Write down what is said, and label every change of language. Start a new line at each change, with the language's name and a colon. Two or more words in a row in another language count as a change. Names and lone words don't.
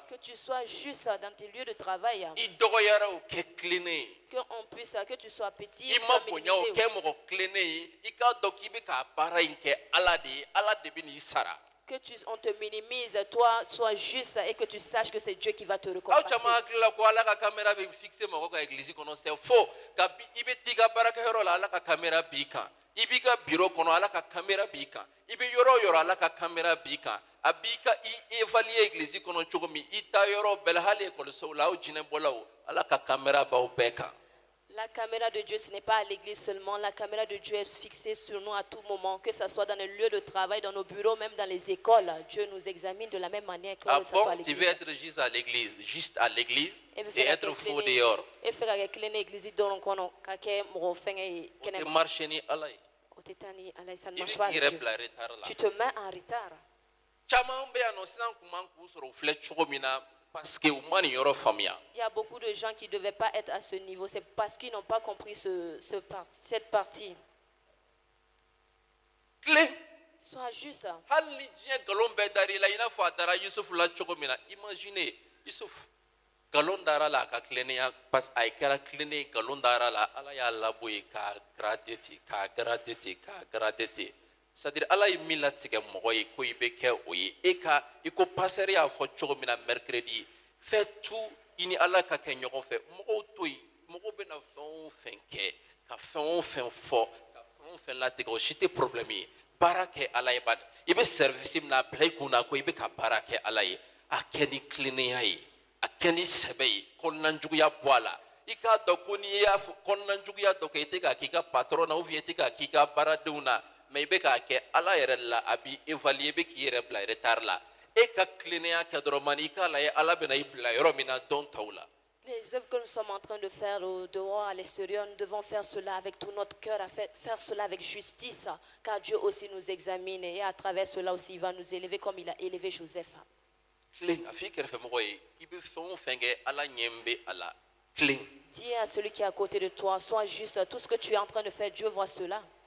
French: Que tu sois juste dans tes lieux de travail.
Bambara: I dɔgɔyara o kɛ tilennen ye.
French: Que tu sois petit.
Bambara: I ma bonya o kɛ mɔgɔ tilennen ye i k'a dɔn k'i bɛ ka baara in kɛ Ala de ye Ala de bɛ n'i sara.
French: Que on te minimise, toi, sois juste et que tu saches que c'est Dieu qui va te
Bambara: Aw
French: récompenser.
Bambara: caman hakili la ko Ala ka caméra bɛ fixer mɔgɔ ka église kɔnɔ
French: c'est faux
Bambara: ka i bɛ t'i ka baarakɛyɔrɔ la Ala ka caméra b'i kan i b'i ka bureau kɔnɔ Ala ka caméra b'i kan i bɛ yɔrɔ o yɔrɔ Ala ka caméra b'i kan a b'i ka i évaluer église kɔnɔ cogo min i taa yɔrɔ bɛɛ la hali ekɔlisow la aw jinɛbɔlaw Ala ka caméra b'aw bɛɛ kan.
French: La caméra de Dieu, ce n'est pas à l'église seulement. La caméra de Dieu est fixée sur nous à tout moment, que ce soit dans les lieux de travail, dans nos bureaux, même dans les écoles. Dieu nous examine de la même manière que Ah ce soit à bon, tu l'église. veux être juste à l'église Et et être fou dehors. Et faire avec l'église dont on a Tu marches ni Allah. ça ne marche pas avec Dieu. Tu te mets en retard.
Bambara: Caman bɛ yan nɔ sisan kun man k'u sɔrɔ u filɛ cogo min na
French: parce que
Bambara: u ma nin yɔrɔ faamuya.
French: Il y a beaucoup de gens qui ne devaient pas être à ce niveau. C'est parce qu'ils n'ont pas compris cette partie. Clé. Sois juste.
Bambara: Hali ni diɲɛ nkalon bɛɛ dar'i la i n'a fɔ a dara Yusufu la cogo min na imagine Yusufu nkalon dara la a ka tilennenya
French: parce que
Bambara: a kɛra tilennen ye nkalon dara la Ala y'a labɔ yen k'a grader ten k'a grader ten k'a grader ten. C'est-à-dire Ala ye min latigɛ mɔgɔ ye ko i bɛ kɛ o ye e ka i ko pasteur y'a fɔ cogo min na mercredi
French: fais tout
Bambara: i ni Ala ka kɛ ɲɔgɔn fɛ mɔgɔw to yen mɔgɔw bɛna fɛn o fɛn kɛ ka fɛn o fɛn fɔ ka fɛn o fɛn latigɛ o si tɛ problème ye baara kɛ Ala ye bani i bɛ service min na a bila i kun na ko i bɛ ka baara kɛ Ala ye a kɛ ni tilennenya ye a kɛ ni sɛbɛ ye kɔnɔnajuguya bɔ a la i k'a dɔn ko n'i y'a fɔ kɔnɔnajuguya dɔ kɛ i tɛ k'a k'i ka patron na
French: ou bien
Bambara: i tɛ k'a k'i ka baaradenw na mais i bɛ k'a kɛ Ala yɛrɛ la a b'i évaluer i bɛ k'i yɛrɛ bila retard la e ka tilennenya kɛ dɔrɔn mani i k'a lajɛ Ala bɛna i bila yɔrɔ min na dɔn taw la.
French: Les œuvres que nous sommes en train de faire au dehors, à l'extérieur, nous devons faire cela avec tout notre cœur, faire cela avec justice, car Dieu aussi nous examine et à travers cela aussi il va nous élever comme il a élevé Joseph. Dis à celui qui est à côté de toi, sois juste, tout ce que tu es en train de faire, Dieu voit cela.